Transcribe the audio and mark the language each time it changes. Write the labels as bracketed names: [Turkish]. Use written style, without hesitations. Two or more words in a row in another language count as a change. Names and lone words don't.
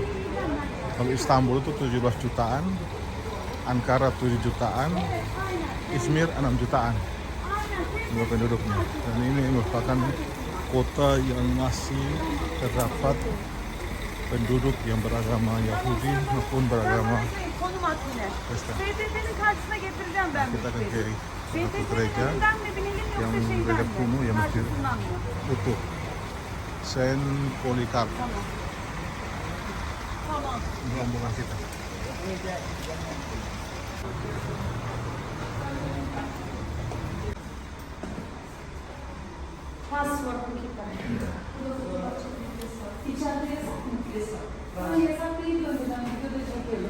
[Indonesian] Kalau Istanbul itu 17 jutaan, Ankara 7 jutaan, Izmir 6 jutaan jumlah penduduknya. Dan ini merupakan kota yang masih terdapat penduduk yang beragama Yahudi maupun beragama [Turkish] konum atıyla. [Indonesian] Kristen. [Turkish] BTT'nin karşısına getireceğim ben. [Indonesian] Kita akan kiri satu [Turkish] BTT'nin [Indonesian] gereja [Turkish] önünden mi binelim [Indonesian] yang [Turkish] yoksa şeyden [Indonesian] relief [Turkish] mi? [Indonesian] kuno yang masjid [Turkish] Karşısından mı? [Indonesian] utuh Saint Polycarp, [Turkish] Tamam. [Indonesian] rombongan kita. Password kita. [Turkish] İçeride yasak mı? Yasak. Ama yasak değil önceden videoda çekiyoruz.